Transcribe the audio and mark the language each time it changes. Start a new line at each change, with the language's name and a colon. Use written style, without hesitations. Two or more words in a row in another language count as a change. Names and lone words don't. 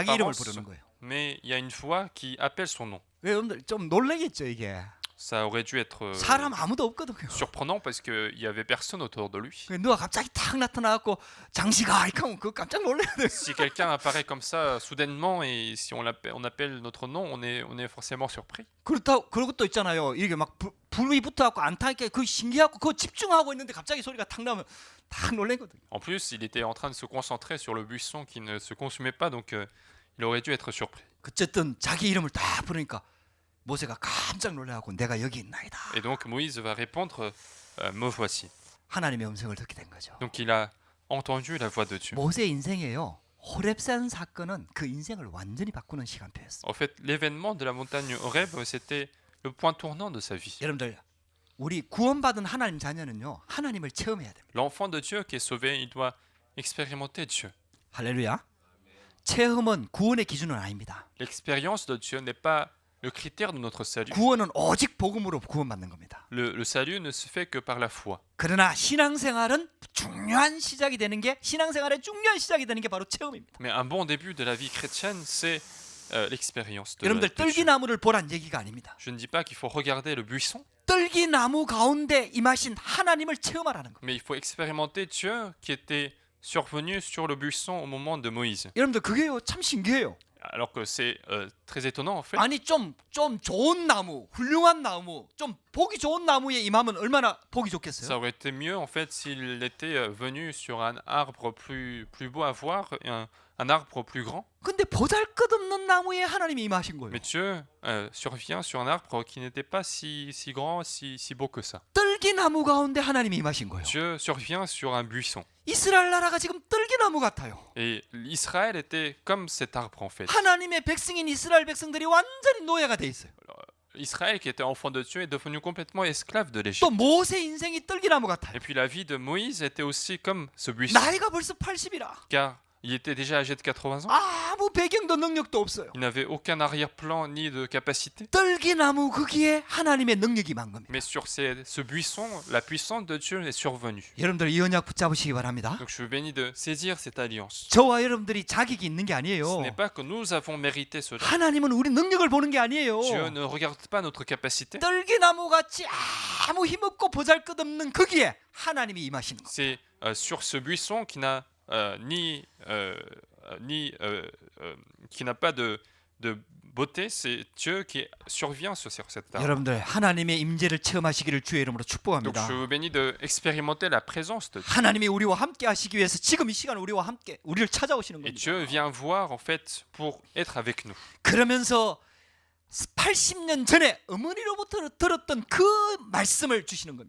Korean: 자기 이름을
French: d'apparence,
Korean: 부르는 거예요.
French: mais il y a une voix qui appelle son nom.
Korean: 왜 여러분들 좀 놀라겠죠 이게.
French: Ça aurait dû être
Korean: 사람 아무도 없거든요.
French: surprenant parce qu'il n'y avait personne autour de lui.
Korean: 누가 갑자기 탁 나타나갖고 장시가 이렇게 하면 그거 깜짝 놀라야 돼요.
French: Si quelqu'un apparaît comme ça soudainement et si on appelle notre nom, on est forcément surpris.
Korean: 그리고 또 있잖아요. 이렇게 막 불이 붙어갖고 안 타니까 그 신기하고 그거 집중하고 있는데 갑자기 소리가 탁 나면 탁 놀래거든요.
French: En plus, il était en train de se concentrer sur le buisson qui ne se consumait pas, donc il aurait dû être surpris.
Korean: 어쨌든 자기 이름을 딱 부르니까 모세가 깜짝 놀라갖고 내가 여기 있나이다.
French: Et donc Moïse va répondre me voici.
Korean: 하나님의 음성을 듣게 된 거죠.
French: Donc il a entendu la voix de Dieu.
Korean: 모세 인생에요. 호렙산 사건은 그 인생을 완전히 바꾸는 시간표였어.
French: En fait, l'événement de la montagne Horeb, c'était le point tournant de sa vie.
Korean: 여러분들, 우리 구원받은 하나님 자녀는요, 하나님을 체험해야 됩니다.
French: L'enfant de Dieu qui est sauvé, il doit expérimenter Dieu.
Korean: 할렐루야. 체험은 구원의 기준은 아닙니다.
French: L'expérience de Dieu n'est pas le critère de notre salut.
Korean: 구원은 오직 복음으로 구원받는 겁니다.
French: Le salut ne se fait que par la foi.
Korean: 그러나 신앙생활은 중요한 시작이 되는 게 신앙생활의 중요한 시작이 되는 게 바로 체험입니다.
French: Mais un bon début de la vie chrétienne, c'est l'expérience de
Korean: 여러분들
French: de Dieu.
Korean: 뜰기나무를 보란 얘기가 아닙니다.
French: Je ne dis pas qu'il faut regarder le buisson,
Korean: 뜰기나무 가운데 임하신 하나님을 체험하라는 겁니다.
French: mais il faut expérimenter Dieu qui était survenu sur le buisson au moment de Moïse.
Korean: 여러분들 그게요 참 신기해요.
French: Alors que c'est très étonnant en fait.
Korean: 아니 좀 좋은 나무, 훌륭한 나무, 좀 보기 좋은 나무에 임하면 얼마나 보기 좋겠어요.
French: Ça aurait été mieux en fait s'il était venu sur un arbre plus beau à voir, un arbre plus grand.
Korean: 근데 보잘것없는 나무에 하나님이 임하신 거예요.
French: Mais Dieu survient sur un arbre qui n'était pas si grand, si beau que ça.
Korean: 뜰기나무 가운데 하나님이 임하신 거예요.
French: Dieu survient sur un buisson.
Korean: 이스라엘 나라가 지금 뜰기나무 같아요.
French: Et Israël était comme cet arbre en fait.
Korean: 하나님의 백성인 이스라엘 백성들이 완전히 노예가 돼 있어요.
French: Israël qui était enfant de Dieu est devenu complètement esclave de l'Égypte.
Korean: 또 모세 인생이 뜰기나무 같아요.
French: Et puis la vie de Moïse était aussi comme ce buisson,
Korean: 나이가 벌써 80이라.
French: car il était déjà âgé de 80 ans.
Korean: 아무 배경도 능력도 없어요.
French: Il n'avait aucun arrière-plan ni de capacité.
Korean: 뜰기나무 거기에 하나님의 능력이 임한 겁니다.
French: Mais sur ce buisson, la puissance de Dieu est survenue.
Korean: 여러분들 이 언약 붙잡으시기 바랍니다.
French: Donc je vous bénis de saisir cette alliance.
Korean: 저와 여러분들이 자격이 있는 게
French: Ce
Korean: 아니에요.
French: n'est pas que nous avons mérité cela.
Korean: 하나님은 우리 능력을 보는 게 아니에요.
French: Dieu ne regarde pas notre capacité.
Korean: 뜰기나무 같이 아무 힘없고 보잘것없는 거기에 하나님이 임하시는 거.
French: C'est sur ce buisson qui n'a qui n'a pas de beauté, c'est Dieu qui survient sur cette arbre.
Korean: 여러분들 하나님의 임재를 체험하시기를 주의 이름으로
French: Donc
Korean: 축복합니다.
French: je vous bénis de expérimenter la présence de Dieu.
Korean: 하나님이 우리와 함께 하시기 위해서 지금 이 시간 우리와 함께 우리를 찾아오시는
French: Et
Korean: 겁니다.
French: Dieu vient voir en fait pour être avec nous.
Korean: 그러면서 80년 전에 어머니로부터 들었던 그 말씀을 주시는 겁니다.